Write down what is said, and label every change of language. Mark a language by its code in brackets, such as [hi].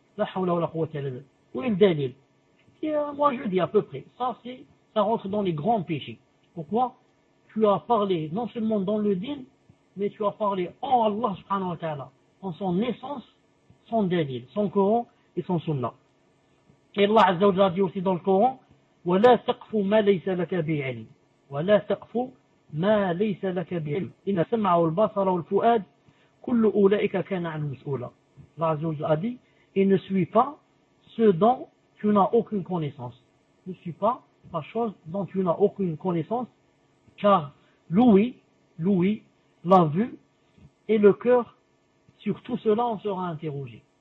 [ar] La hawla wa la quwwata illa billah. [fr] Où est le délil? Moi je dis à peu près. Ça rentre dans les grands péchés. Pourquoi? Tu as parlé non seulement dans le din, mais tu as parlé en Allah subhanahu wa ta'ala. En son essence, son délil, son Coran et son Sunna. Et Allah Azza wa Jalla dit aussi dans le Coran, [ar] وَلَا تَقْفُ مَا لَيْسَ لَكَ بِعِلْمٍ وَلَا تَقْفُ مَا لَيْسَ لَكَ بِعِلْمٍ إِنَّ سَمْعَ وَالْبَصَرَ وَالْفُؤَادِ كُلُّ أُولَئِكَ كَانَ عَنْ مُسْئُولَ. [fr] Allah Azza wa Jalla a dit, et ne suis pas ce dont tu n'as aucune connaissance. Ne suis pas la chose dont tu n'as aucune connaissance, car l'ouïe, l'ouïe, la vue et le cœur, sur tout cela on sera interrogé.